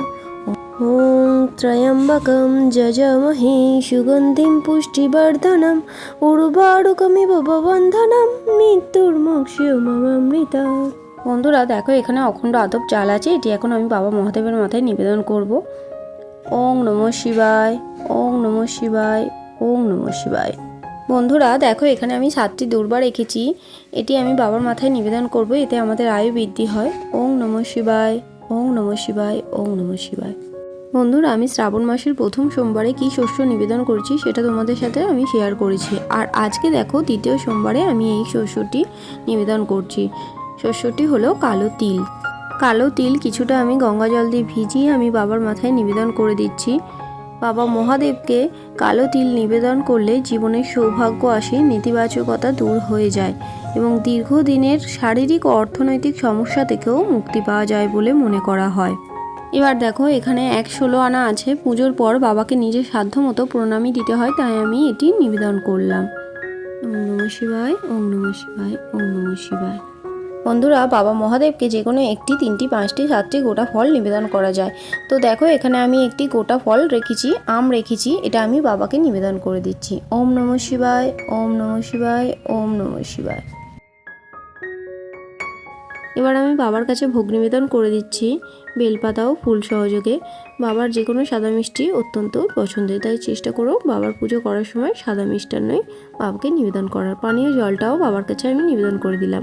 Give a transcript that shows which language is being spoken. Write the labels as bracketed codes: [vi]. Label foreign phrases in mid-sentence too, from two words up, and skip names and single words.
[sa] ওম ত্রয়ম্বকম যজামহে সুগন্ধিম পুষ্টিবর্ধনম উর্বারুকমিব বন্ধনম মৃত্যুর্মুক্ষীমমামৃতাৎ। [bn] বন্ধুরা দেখো, এখানে অখণ্ড আতপ চাল আছে, এটি এখন আমি বাবা মহাদেবের মাথায় নিবেদন করব। [sa] ওং নমঃ শিবায়, ওং নমঃ শিবায়, ওং নমঃ শিবায়। [bn] বন্ধুরা দেখো, এখানে আমি 7টি দূর্বা রেখেছি, এটি আমি বাবার মাথায় নিবেদন করব, এতে আমাদের আয়ু বৃদ্ধি হয়। [sa] ওং নমঃ শিবায়, ওং নমঃ শিবায়, ওং নমঃ শিবায়। [bn] বন্ধুরা, আমি শ্রাবণ মাসের প্রথম সোমবারে কী শস্য নিবেদন করছি সেটা তোমাদের সাথে আমি শেয়ার করেছি। আর আজকে দেখো, দ্বিতীয় সোমবারে আমি এই শস্যটি নিবেদন করছি। শস্যটি হলো কালো তিল। কালো তিল কিছুটা আমি গঙ্গা জল দিয়ে ভিজিয়ে আমি বাবার মাথায় নিবেদন করে দিচ্ছি। বাবা মহাদেবকে কালো তিল নিবেদন করলে জীবনের সৌভাগ্য আসে, নেতিবাচকতা দূর হয়ে যায় এবং দীর্ঘদিনের শারীরিক ও অর্থনৈতিক সমস্যা থেকেও মুক্তি পাওয়া যায় বলে মনে করা হয়। এবার দেখো, এখানে 116 আনা আছে। পুজোর পর বাবাকে নিজের সাধ্য মতো প্রণামী দিতে হয়, তাই আমি এটি নিবেদন করলাম। [sa] ওম নমঃ শিবায়, ওম নমঃ শিবায়, ওম নমঃ শিবায়। [bn] বন্ধুরা, বাবা মহাদেবকে যে কোনো একটি, 3টি, 5টি, 7টি গোটা ফল নিবেদন করা যায়। তো দেখো, এখানে আমি একটি গোটা ফল রেখেছি, আম রেখেছি, এটা আমি বাবাকে নিবেদন করে দিচ্ছি। [sa] ওম নমঃ শিবায়, ওম নমঃ শিবায়, ওম নমঃ শিবায়। [bn] এবার আমি বাবার কাছে ভোগ নিবেদন করে দিচ্ছি, বেলপাতা ও ফুল সহযোগে। বাবার যে কোনো সাদা মিষ্টি অত্যন্ত পছন্দের, তাই চেষ্টা করো বাবার পুজো করার সময় সাদা মিষ্টান্নই বাবাকে নিবেদন করার। পানীয় জলটাও বাবার কাছে আমি নিবেদন করে দিলাম।